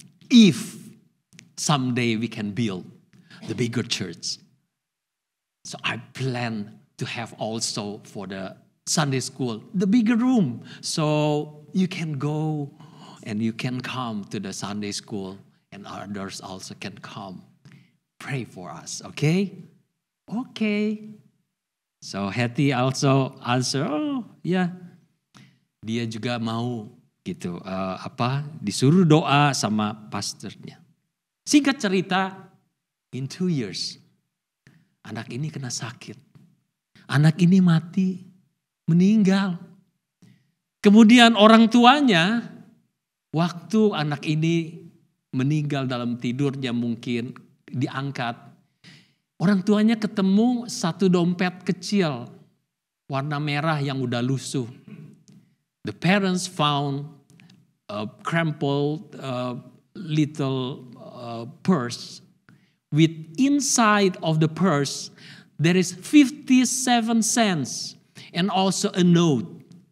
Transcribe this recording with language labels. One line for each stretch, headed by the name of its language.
English: If someday we can build the bigger church, so I plan to have also for the Sunday school, the bigger room. So you can go and you can come to the Sunday school and others also can come. Pray for us, okay? Okay. So Hattie also answer, oh yeah.
Indonesian: Dia juga mau gitu, disuruh doa sama pastornya. Singkat cerita,
English: in 2 years,
Indonesian: anak ini kena sakit. Anak ini mati, meninggal. Kemudian orang tuanya, waktu anak ini meninggal dalam tidurnya mungkin diangkat, orang tuanya ketemu satu dompet kecil, warna merah yang udah lusuh.
English: The parents found a crumpled little purse with inside of the purse there is 57 cents and also a note.